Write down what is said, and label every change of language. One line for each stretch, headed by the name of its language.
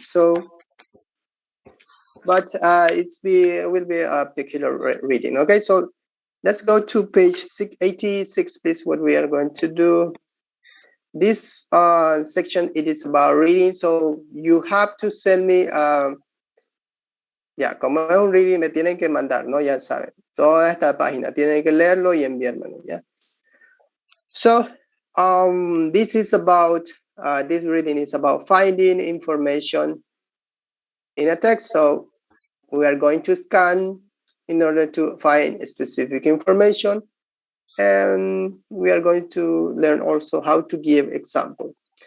English: So, but will be a peculiar reading. Okay, so let's go to page 86, please. What we are going to do. This section, it is about reading. So you have to send me.
Spanish: Ya, como es un reading, me tienen que mandar, ¿no? Ya saben, toda esta página, tienen que leerlo y enviármelo, ¿ya?
English: So, this is about, this reading is about finding information in a text. So, we are going to scan in order to find specific information. And we are going to learn also how to give examples.